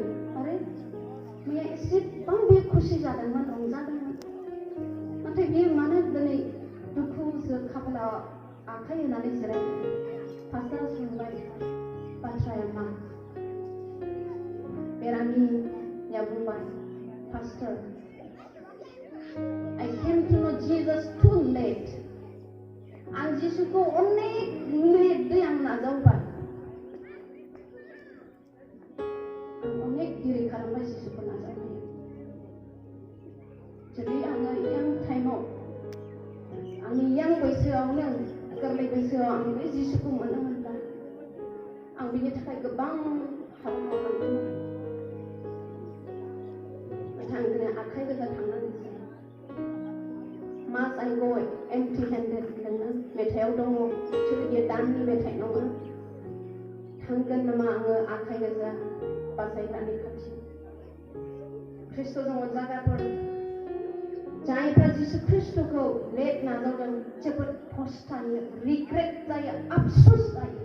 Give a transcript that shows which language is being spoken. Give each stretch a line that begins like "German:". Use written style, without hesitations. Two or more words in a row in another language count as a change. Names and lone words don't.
Bodo: आरे मैया एसेबां बे खुसि जादोंमोन, रंजादोंमोन, नाथाय बेयो मानो दिनै दुखुजों खाफालाव आखाइ होनानै जिरायदों? पास्टरा सोंबाय, बाथ्राया मा? बेरामिया बुंबाय, पास्टर,
English: I came to know Jesus too late.
Bodo: आं जिसुखौ अनेक लेटै आं नाजावबाय। आं अनेक दिरै खालामबाय जिसुखौ नाजावबाय। जुदि आङो यां टाइमाव, आंनि यां बैसोआवनो, गोरलै बैसोआव आं बे जिसुखौ मोननो मोनब्ला आं बिनि थाखाय गोबां हाबा मावनांगौमोन। नाथाय आं दिनै आखाइ गोजा थांनांगोन।
English: Must I go empty-handed?
Bodo: होनदोंना मेथाइआव दङ। बेयो दाननि मेथाइ नङा। थांगोन नामा आङो आखाइ गोजा बासायग्रानि खाथि? ख्रिस्ट'जों अनजाग्राफोर, जायफ्रा जिसु ख्रिस्ट'खौ लेट नाजावदों, जोबोद पस्तायो, रिग्रेट जायो, आफसोस जायो।